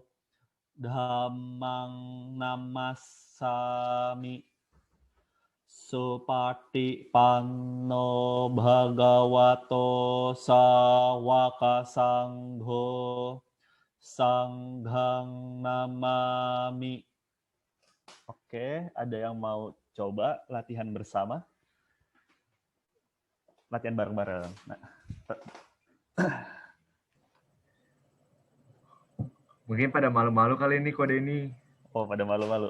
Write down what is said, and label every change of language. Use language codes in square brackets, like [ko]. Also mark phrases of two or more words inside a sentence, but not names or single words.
[pi] Dhammang namassami. Supati panno bhagavato sawaka sangho. Sanghang namami. [id] Oke, ada yang mau coba latihan bersama? Latihan bareng-bareng. Nah. Mungkin pada malu-malu kali ini kode ini. Oh, pada malu-malu.